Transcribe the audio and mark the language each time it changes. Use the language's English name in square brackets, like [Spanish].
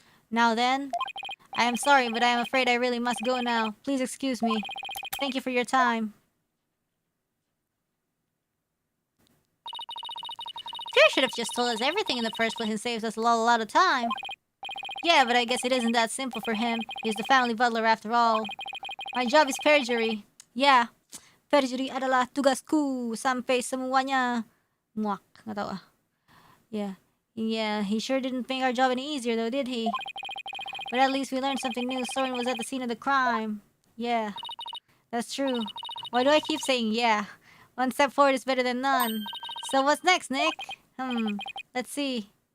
[English] Now then, I am sorry, but I am afraid I really must go now. Please excuse me. Thank you for your time. Sure should have just told us everything in the first place and saved us a lot of time. Yeah, but I guess it isn't that simple for him. He's the family butler after all. My job is perjury. Yeah. [Indonesian] Perjury adalah tugasku sampai semuanya. Muak. Nggak tahu ah. [English] Yeah, he sure didn't make our job any easier though, did he? But at least we learned something new. Soren was at the scene of the crime. Yeah. That's true. Why do I keep saying yeah? One step forward is better than none. So what's next, Nick? Let's see.